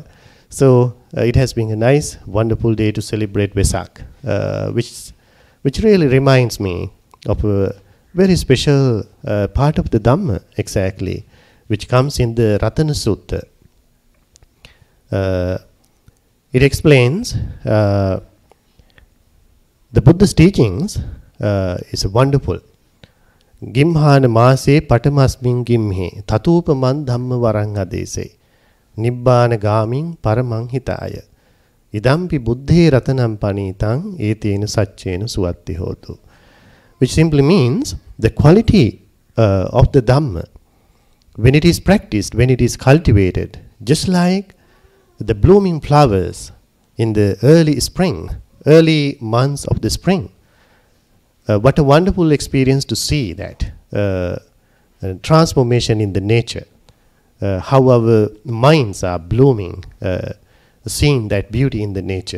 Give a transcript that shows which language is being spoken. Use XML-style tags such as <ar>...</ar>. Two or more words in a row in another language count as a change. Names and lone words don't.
<en>So it has been a nice, wonderful day to celebrate Vesak, which really reminds me of a very special part of the Dhamma, exactly, which comes in the Ratana Sutta. It explains the Buddha's teachings is wonderful.</en> <pi>Gimhana mase patamasmin gimhe tatupaman dhamma varanga Nibbana gaming paramang hitaya. Idampi buddhe ratanam panitang etena satchena suatti hotu.</pi> <en>Which simply means the quality of the Dhamma, when it is practiced, when it is cultivated, just like the blooming flowers in the early spring, early months of the spring. What a wonderful experience to see that transformation in the nature, how our minds are blooming, seeing that beauty in the nature.</en>